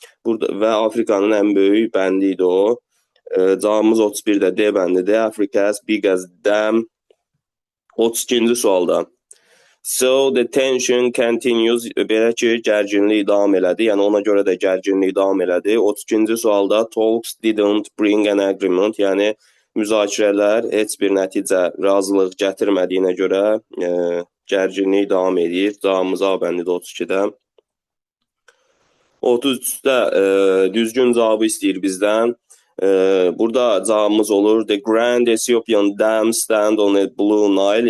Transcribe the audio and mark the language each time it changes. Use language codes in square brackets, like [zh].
[az] Burada və Afrikanın ən böyük bəndi idi o. Cavabımız 31-də D bəndidir. [en] Africa's biggest dam. [az] 32-ci sualda. [en] So the tension continues. [az] Belə ki, gərginlik davam elədi. Yəni ona görə də gərginlik davam elədi. 32-ci sualda [en] talks didn't bring an agreement. [az] Yəni müzakirələr heç bir nəticə, razılıq gətirmədiyinə görə gərginlik davam edir. Cavabımız A bəndidir 32-də. 33-də düzgün cavabı istəyir bizdən. Burada cavabımız olur. [en] The Grand Ethiopian Dam stand on a Blue Nile.